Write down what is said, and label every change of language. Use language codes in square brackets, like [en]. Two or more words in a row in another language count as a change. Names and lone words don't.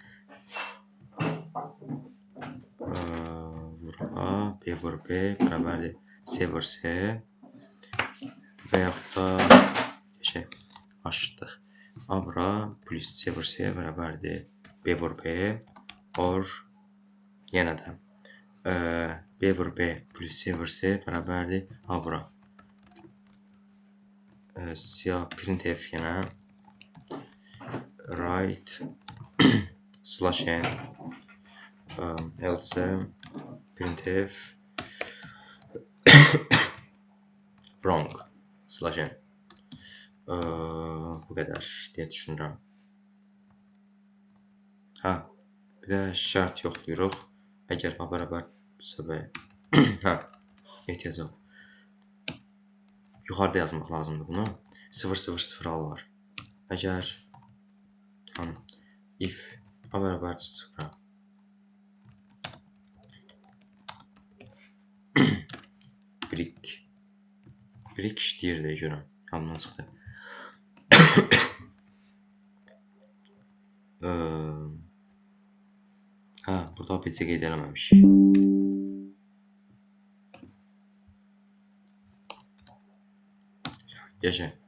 [az] Vur A, B vur B, bərabərdir C vur C və yaxud da açdıq. A bura plus C vur C bərabərdir. B vur B or yenə də B vur B plus C vur C bərabərdir. A bura siyah printf yenə [en] right slash n else printf wrong slash n [az] bu qədər deyə düşünürəm. Hə, bir də şərt yoxlayırıq. Əgər A bərabərdirsə B. Hə, ehtiyac yox. Yuxarıda yazmaq lazımdır bunu. 0,0,0 var. Əgər if A bərabərdirsə 0-a brick işləyir deyə görəm. Yadımdan çıxdı. Hə, burada ABC qeyd eləməmişik. Yaşa.